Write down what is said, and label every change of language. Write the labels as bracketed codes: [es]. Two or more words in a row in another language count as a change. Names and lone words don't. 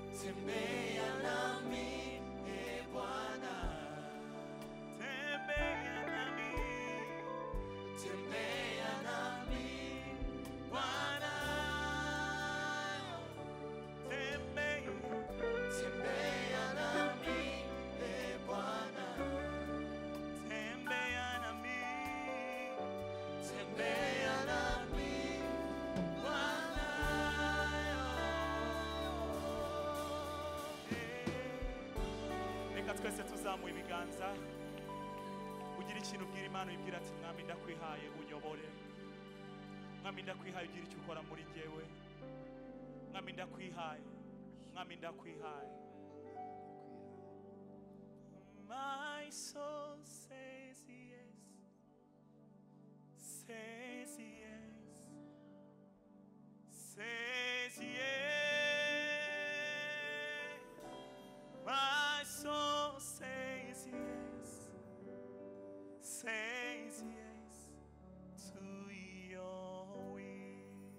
[sw] tembea nami e Bwana, tembea nami Bwana, tembea nami e Bwana, tembea nami Bwana. [rw] Reka twese tuzamuye ibiganza, ugira ikintu ubwira Imana, uyibwira ati mwami ndakwihaye unyobore, mwami ndakwihaye ugira icyo ukora muri jyewe, mwami ndakwihaye, mwami ndakwihaye. [en] My soul says yes, says yes, says yes. My soul says yes, says yes to your will.